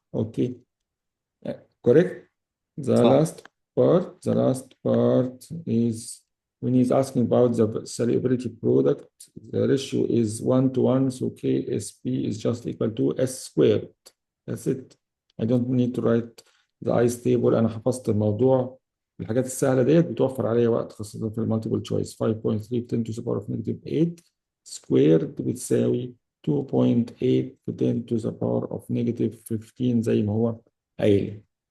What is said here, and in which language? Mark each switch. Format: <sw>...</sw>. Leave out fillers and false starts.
<en>Okay, correct? The last part is when he's asking about the solubility product, the ratio is 1 to 1, so KSP is just equal to S squared. That's it. I don't need to write the ice table.</en> <ar>أنا حفظت الموضوع. الحاجات السهلة ديت بتوفر عليا وقت، خاصة في المالتيبل تشويس. 5.3 10</ar> <en>to the power of negative 8 squared</en> <ar>بتساوي 2.8 10</ar> <en>to the power of negative 15</en> <ar>زي ما هو قايل.</ar>